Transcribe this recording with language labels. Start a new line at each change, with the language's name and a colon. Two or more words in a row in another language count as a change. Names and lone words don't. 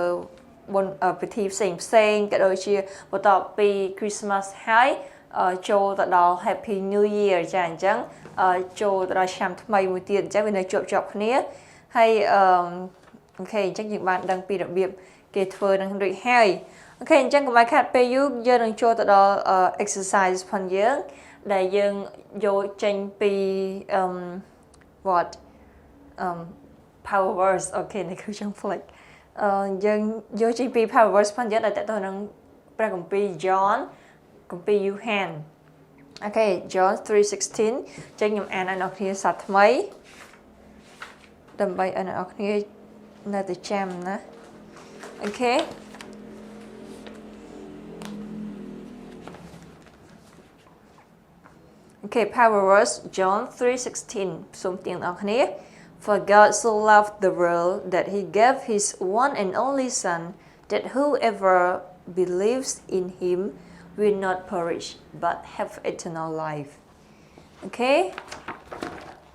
Khmer: បុណ្យពិធីផ្សេងក៏ដូចជាបន្ទាប់ពី Christmas ហើយចូលទៅដល់
English: Happy New Year
Khmer: ចាអញ្ចឹងចូលទៅដល់ឆ្នាំថ្មីមួយទៀតអញ្ចឹងវានៅជាប់គ្នាហើយអូខេអញ្ចឹងយើងបានដឹងពីរបៀបគេធ្វើនឹងរួចហើយអូខេអញ្ចឹងកុំឲ្យខាត់ពេលយូរយើងនឹងចូលទៅដល់ exercise ផងយើងដែលយើងយកចេញពី
English: what power words
Khmer: អូខេនេះគឺចង់ flick យើងយកចេញពី
English: power words
Khmer: ផងយើងដែលតទៅនឹងព្រះគម្ពីរ John គម្ពីរ Yuhan អូខេ John 3:16 ចឹងខ្ញុំអានឲ្យអ្នកគ្នាសាថ្មី ដើម្បីឲ្យអ្នកគ្នានៅតែចាំណាអូខេ
English: Okay, power verse John 3:16
Khmer: សូមទៀងអ្នកគ្នា
English: For God so loved the world that he gave his one and only son that whoever believes in him will not perish but have eternal life. Okay?